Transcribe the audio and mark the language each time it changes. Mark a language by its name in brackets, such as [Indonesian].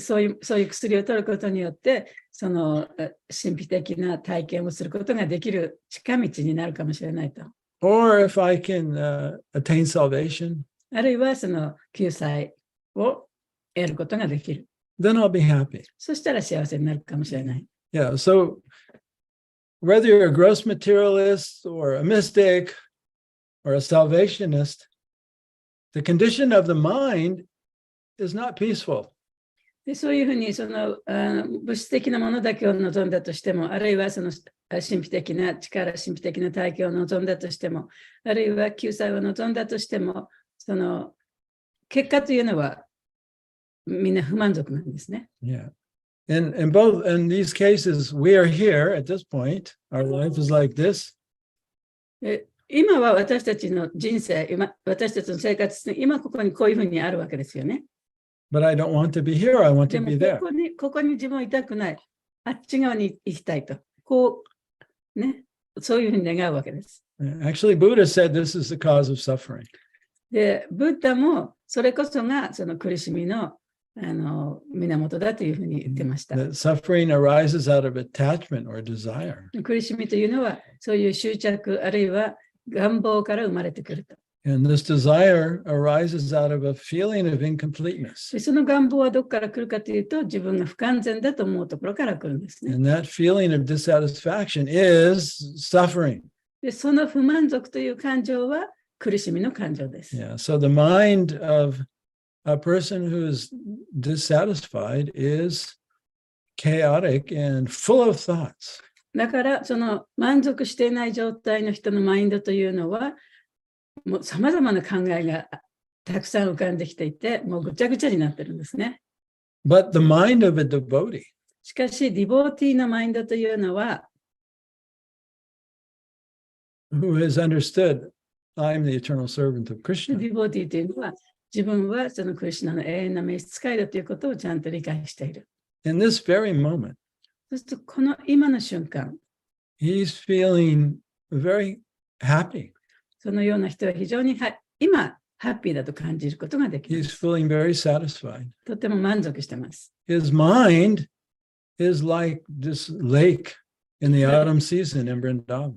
[Japanese] そういう薬を取ることによって、その神秘的な体験をすることができる近道になるかもしれないと。 [English] Or if I can attain salvation, [Japanese] あるいはその救済を得ることができる。 [English] then I'll be happy. [Japanese] そしたら幸せになるかもしれない。 [English] Yeah. So whether you're a gross materialist or a mystic or a salvationist, the condition of the mind is not peaceful. [Japanese] でそういうふうに物質的なものだけを望んだとしても、あるいはその神秘的な力、神秘的な体験を望んだとしても、あるいは救済を望んだとしても、その結果というのはみんな不満足なんですね。 [English] Yeah. And in these cases, we are here at this point. Our life is like this. [Japanese] 今は私たちの人生、私たちの生活、今ここにこういうふうにあるわけですよね。 [English] But I don't want to be here. I want [Japanese] で [English] to [Japanese] も [English] be there. [Japanese] ここに自分はいたくない。あっち側に行きたいと。こう、ね、そういうふうに願うわけです。 [English] Actually, Buddha said this is the cause of suffering. [Japanese] で、ブッダもそれこそがその苦しみの源だというふうに言ってました。 [English] That suffering arises out of attachment or desire. [Japanese] 苦しみというのは、そういう執着あるいは願望から生まれてくると。 [English] And this desire arises out of a feeling of incompleteness. [Japanese] でその願望はどこから来るかというと、自分が不完全だと思うところから来るんですね。 [English] And that feeling of dissatisfaction is suffering. [Japanese] でその不満足という感情は苦しみの感情です。 [English] Yeah. So the mind of a person who is dissatisfied is chaotic and full of thoughts. [Japanese] だからその満足していない状態の人のマインドというのはもうさまざまな考えがたくさん浮かんできていてもうぐちゃぐちゃになってるんですね。 [English] But the mind of a devotee [Japanese] しかしディボーティーのマインドというのは [English] who has understood I'm the eternal servant of [Japanese] デ [English] Krishna [Japanese] ィボーティーというのは自分はそのクリシュナの永遠な召使いだということをちゃんと理解している。 [English] in this very moment. [Japanese] そうするとこの今の瞬間 [English] He's feeling very happy. [Japanese] そのような人は非常に今ハッピーだと感じることができま [English] He's [Japanese] す。 [English] feeling very satisfied. [Japanese] とても満足してます。 [English] His mind is like this lake in the autumn season in Vrindavan.